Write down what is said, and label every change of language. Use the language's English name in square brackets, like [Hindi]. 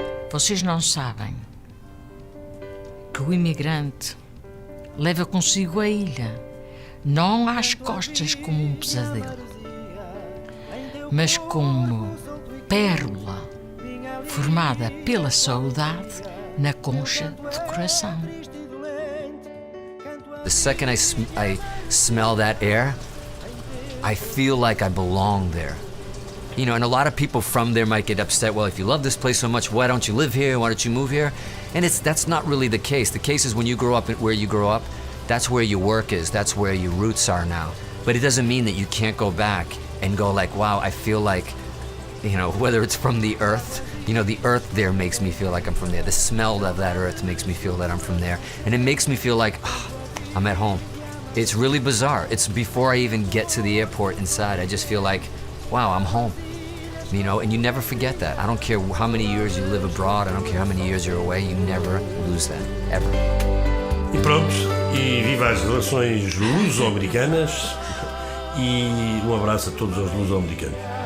[Portuguese] Vocês não sabem que o imigrante leva consigo a ilha, não às costas como um pesadelo, mas como pérola formada pela saudade na concha de coração. [English] The second I smell that air, I feel like I belong there. You know, and a lot of people from there might get upset. Well, if you love this place so much, why don't you live here? Why don't you move here? And that's not really the case. The case is when you grow up where you grow up, that's where your work is. That's where your roots are now. But it doesn't mean that you can't go back and go like, wow, I feel like, you know, whether it's from the earth, you know, the earth there makes me feel like I'm from there. The smell of that earth makes me feel that I'm from there. And it makes me feel like, I'm at home. It's really bizarre. It's before I even get to the airport inside, I just feel like, wow, I'm home. You know, and you never forget that. I don't care how many years you live abroad, I don't care how many years you're away, you never lose that, ever. [Portuguese] E pronto, e viva as relações luso-americanas e um abraço a todos os luso-americanos.